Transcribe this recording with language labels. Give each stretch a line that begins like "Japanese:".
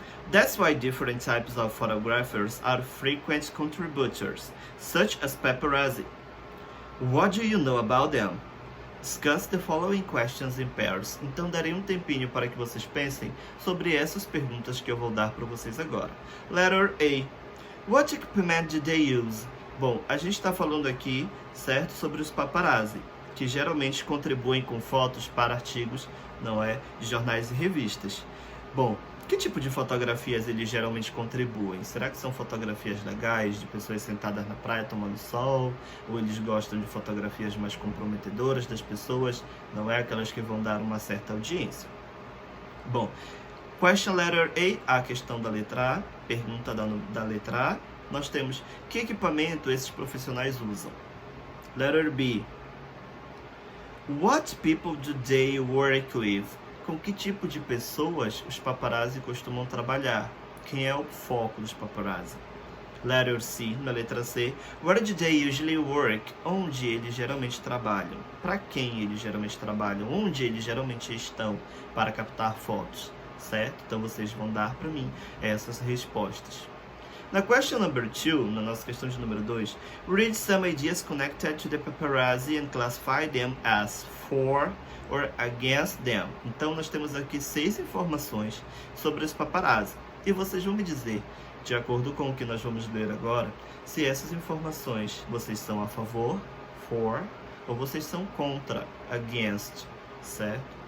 English: That's why different types of photographers are frequent contributors, such as paparazzi. What do you know about them? Discuss the following questions in pairs.
Portuguese: Então, darei um tempinho para que vocês pensem sobre essas perguntas que eu vou dar para vocês agora.
English: Letter A. What equipment do they use?
Portuguese: Bom, a gente está falando aqui, certo, sobre os paparazzi, que geralmente contribuem com fotos para artigos, não é, de jornais e revistas. Bom, que tipo de fotografias eles geralmente contribuem? Será que são fotografias legais, de pessoas sentadas na praia tomando sol? Ou eles gostam de fotografias mais comprometedoras das pessoas? Não é aquelas que vão dar uma certa audiência. Bom, question letter A questão da letra A, pergunta da letra A. Nós temos: que equipamento esses profissionais usam?
English: Letter B. What people do they work with?
Portuguese: Com que tipo de pessoas os paparazzi costumam trabalhar? Quem é o foco dos paparazzi?
English: Letter C, na letra C. Where do they usually work?
Portuguese: Onde eles geralmente trabalham? Para quem eles geralmente trabalham? Onde eles geralmente estão para captar fotos? Certo? Então vocês vão dar para mim essas respostas.
English: Na question number 2, na nossa questão de número 2, read some ideas connected to the paparazzi and classify them as for or against them.
Portuguese: Então, nós temos aqui 6 informações sobre os paparazzi. E vocês vão me dizer, de acordo com o que nós vamos ler agora, se essas informações vocês são a favor, for, ou vocês são contra, against, certo?